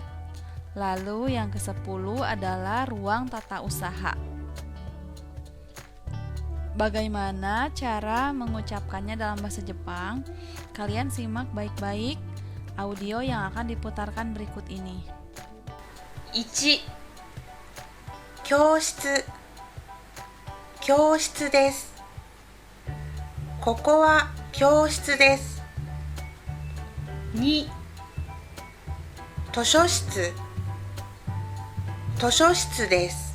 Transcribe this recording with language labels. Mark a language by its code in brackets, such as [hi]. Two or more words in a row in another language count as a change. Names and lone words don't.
[id] Lalu yang ke-10 adalah ruang tata usaha. Bagaimana cara mengucapkannya dalam bahasa Jepang? Kalian simak baik-baik audio yang akan diputarkan berikut ini. [ja] 1、教室、教室です。ここは教室です。2、図書室、図書室です。